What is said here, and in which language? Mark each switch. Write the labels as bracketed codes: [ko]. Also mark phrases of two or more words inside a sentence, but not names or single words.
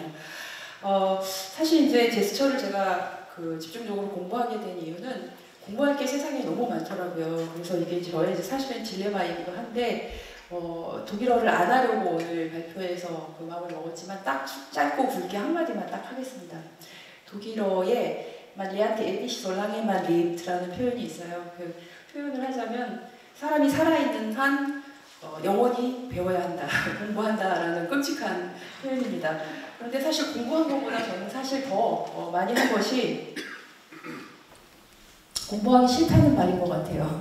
[ko] 사실 이제 제스처를 제가 집중적으로 공부하게 된 이유는 공부할 게 세상에 너무 많더라고요. 그래서 이게 저의 사실은 딜레마이기도 한데 독일어를 안 하려고 오늘 발표해서 마음을 먹었지만 딱 짧고 굵게 한마디만 딱 하겠습니다. 독일어에 [de] Man lernt ewig solange man lebt [ko] 라는 표현이 있어요. 그 표현을 하자면 사람이 살아있는 한 영원히 배워야 한다, 공부한다라는 끔찍한 표현입니다. 그런데 사실 공부한 것보다 저는 사실 더 많이 한 것이 공부하기 싫다는 말인 것 같아요.